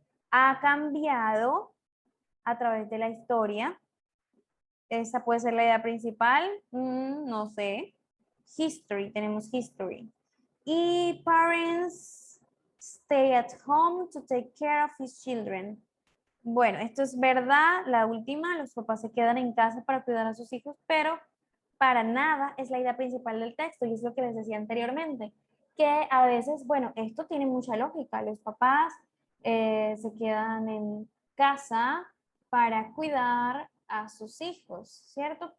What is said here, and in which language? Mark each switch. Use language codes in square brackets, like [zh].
[es] Ha cambiado a través de la historia. Esa puede ser la idea principal, no sé. History, tenemos history. [en] Y parents stay at home to take care of his children. [es] Bueno, esto es verdad, la última, los papás se quedan en casa para cuidar a sus hijos, pero para nada es la idea principal del texto y es lo que les decía anteriormente, que a veces, bueno, esto tiene mucha lógica, los papás se quedan en casa para cuidar a sus hijos, ¿cierto?